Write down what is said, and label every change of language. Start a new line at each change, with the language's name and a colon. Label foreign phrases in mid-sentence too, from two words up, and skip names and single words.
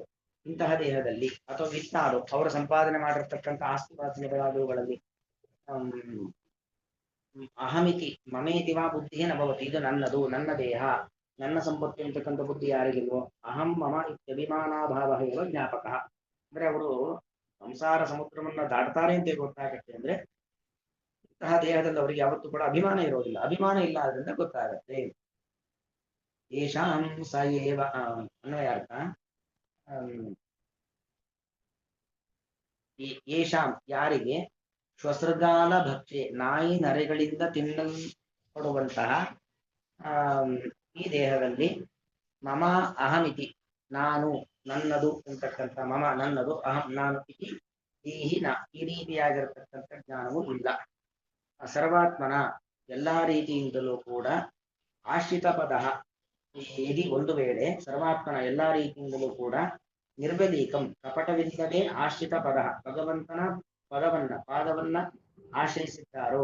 Kannada: ಇಂತಹ ದೇಹದಲ್ಲಿ ಅಥವಾ ವಿತ್ತಾರು ಅವರು ಸಂಪಾದನೆ ಮಾಡಿರ್ತಕ್ಕಂಥ ಆಸ್ತಿ ಪಾಸ್ತಿಗಳಾದವುಗಳಲ್ಲಿ
Sanskrit: ಅಹಮಿತಿ ಮಮೇತಿ ವಾ ಬುದ್ಧಿ ನ ಭವತಿ,
Kannada: ಇದು ನನ್ನದು, ನನ್ನ ದೇಹ, ನನ್ನ ಸಂಪತ್ತು ಅಂತಕ್ಕಂಥ ಬುದ್ಧಿ ಯಾರಿಗಿಲ್ವೋ,
Sanskrit: ಅಹಂ ಮಮ ಇತ್ಯಭಿಮಾನಾಭಾವ ಇವ ಜ್ಞಾಪಕ.
Kannada: ಅಂದ್ರೆ ಅವರು ಸಂಸಾರ ಸಮುದ್ರವನ್ನ ದಾಟ್ತಾರೆ ಅಂತ ಗೊತ್ತಾಗತ್ತೆ ಅಂದ್ರೆ ಇಂತಹ ದೇಹದಲ್ಲಿ ಅವರಿಗೆ ಯಾವತ್ತೂ ಕೂಡ ಅಭಿಮಾನ ಇರೋದಿಲ್ಲ. ಅಭಿಮಾನ ಇಲ್ಲ ಆದ್ರಿಂದ ಗೊತ್ತಾಗತ್ತೆ.
Sanskrit: ಯೇಷಾಂ ಸ ಏವ ಅನ್ವಯಾರ್ಥ ಯೇಷಾಂ
Kannada: ಯಾರಿಗೆ
Sanskrit: ಶ್ವಸೃಗಾಲ ಭಕ್ಷೆ
Kannada: ನಾಯಿ ನರೆಗಳಿಂದ ತಿನ್ನಲ್ಪಡುವಂತಹ ಈ ದೇಹದಲ್ಲಿ
Sanskrit: ಮಮ ಅಹಮಿತಿ
Kannada: ನಾನು ನನ್ನದು ಅಂತಕ್ಕಂಥ ಮಮ ನನ್ನದು ಅಹಂ ನಾನು
Sanskrit: ಇತಿ ದೇಹಿನ
Kannada: ಈ ರೀತಿಯಾಗಿರತಕ್ಕಂಥ ಜ್ಞಾನವೂ ಇಲ್ಲ. ಸರ್ವಾತ್ಮನ ಎಲ್ಲಾ ರೀತಿಯಿಂದಲೂ ಕೂಡ
Sanskrit: ಆಶ್ರಿತ ಪದ ಯದಿ
Kannada: ಒಂದು ವೇಳೆ ಸರ್ವಾತ್ಮನ ಎಲ್ಲಾ ರೀತಿಯಿಂದಲೂ ಕೂಡ ನಿರ್ಬಲೀಕಂ ಕಪಟವಿಲ್ಲದೆ
Sanskrit: ಆಶ್ರಿತ ಪದ
Kannada: ಭಗವಂತನ ಪಾದವನ್ನ ಆಶ್ರಯಿಸಿದ್ದಾರೋ.